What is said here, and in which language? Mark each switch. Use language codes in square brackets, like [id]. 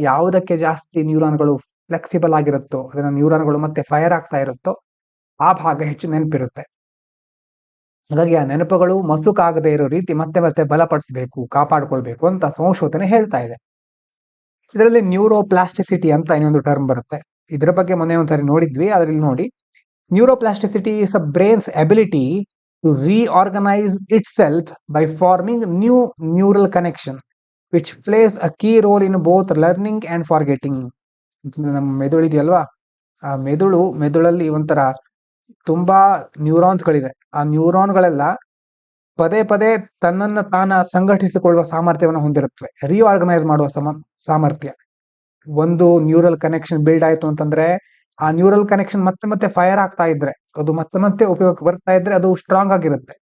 [kn] ಯಾವುದಕ್ಕೆ ಜಾಸ್ತಿ ನ್ಯೂರಾನ್ಗಳು ಫ್ಲೆಕ್ಸಿಬಲ್ ಆಗಿರುತ್ತೋ, ಅದನ್ನ ನ್ಯೂರಾನ್ಗಳು ಮತ್ತೆ ಫೈರ್ ಆಗ್ತಾ ಇರುತ್ತೋ ಆ ಭಾಗ ಹೆಚ್ಚು ನೆನಪಿರುತ್ತೆ. ಹಾಗಾಗಿ ಆ ನೆನಪುಗಳು ಮಸುಕಾಗದೆ ಇರೋ ರೀತಿ ಮತ್ತೆ ಮತ್ತೆ ಬಲಪಡಿಸಬೇಕು, ಕಾಪಾಡ್ಕೊಳ್ಬೇಕು ಅಂತ ಸಂಶೋಧನೆ ಹೇಳ್ತಾ ಇದೆ. ಇದರಲ್ಲಿ ನ್ಯೂರೋಪ್ಲಾಸ್ಟಿಸಿಟಿ ಅಂತ ಇನ್ನೊಂದು ಟರ್ಮ್ ಬರುತ್ತೆ. ಇದರ ಬಗ್ಗೆ ಮೊನ್ನೆ ಒಂದ್ಸರಿ ನೋಡಿದ್ವಿ, ಅದ್ರಲ್ಲಿ ನೋಡಿ, [en] Neuroplasticity is a brain's ability to reorganize itself by forming new neural connection which plays a key role in both learning and forgetting. [kn] ನಮ್ಮ ಮೆದುಳು ಇದೆಯಲ್ವಾ, ಆ ಮೆದುಳಲ್ಲಿ ಒಂಥರ ತುಂಬಾ ನ್ಯೂರಾನ್ಸ್ಗಳಿದೆ. ಆ ನ್ಯೂರಾನ್ಗಳೆಲ್ಲ ಪದೇ ಪದೇ ತನ್ನನ್ನ ತಾನ ಸಂಘಟಿಸಿಕೊಳ್ಳುವ ಸಾಮರ್ಥ್ಯವನ್ನು ಹೊಂದಿರುತ್ತವೆ, ರೀಆರ್ಗನೈಸ್ ಮಾಡುವ ಸಾಮರ್ಥ್ಯ. ಒಂದು ನ್ಯೂರಲ್ ಕನೆಕ್ಷನ್ ಬಿಲ್ಡ್ ಆಯ್ತು ಅಂತಂದ್ರೆ ಆ ನ್ಯೂರಲ್ ಕನೆಕ್ಷನ್ ಮತ್ತೆ ಮತ್ತೆ ಫೈರ್ ಆಗ್ತಾ ಇದ್ರೆ, ಅದು ಮತ್ತೆ ಮತ್ತೆ ಉಪಯೋಗಕ್ಕೆ ಬರ್ತಾ ಇದ್ರೆ ಅದು ಸ್ಟ್ರಾಂಗ್ ಆಗಿರುತ್ತೆ.